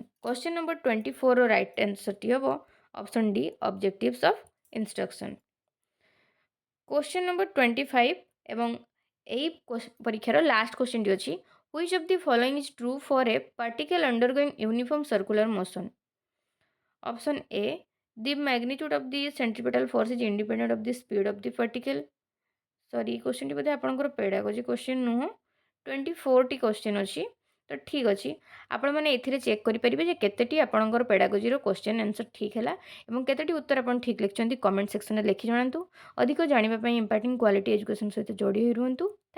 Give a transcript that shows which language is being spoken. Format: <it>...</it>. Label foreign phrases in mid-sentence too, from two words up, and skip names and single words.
<en>Question number 24 ର right answer</en> <or>ଟି ହେବ</or> <en>option D objectives of instruction। Question number 25</en> <or>ଏବଂ ଏଇ ପରୀକ୍ଷାର</or> <en>last question ଅଛି which of the following is true for a particle undergoing uniform circular motion? Option A the magnitude of the centripetal force is independent of the speed of the particle।</en> <or>ସରି ଏଇ କ୍ୱେଶ୍ଚନଟି ବୋଧେ ଆପଣଙ୍କର</or> <en>pedagogy question</en> <or>ନୁହଁ, 24ଟି କ୍ୱେଶ୍ଚନ ଅଛି। ତ ଠିକ୍ ଅଛି, ଆପଣମାନେ ଏଥିରେ ଚେକ୍ କରିପାରିବେ ଯେ କେତେଟି ଆପଣଙ୍କର ପେଡ଼ାଗୋଜିର</or> <en>question answer</en> <or>ଠିକ୍ ହେଲା ଏବଂ କେତୋଟି ଉତ୍ତର ଆପଣ ଠିକ୍ ଲେଖିଛନ୍ତି</or> <en>comment section</en> <or>ଲେଖି ଜଣାନ୍ତୁ। ଅଧିକ ଜାଣିବା ପାଇଁ ଇମ୍ପାର୍ଟିଂ କ୍ୱାଲିଟି ଏଜୁକେସନ୍ ସହିତ ଯୋଡ଼ି ହୋଇ ରୁହନ୍ତୁ।</or>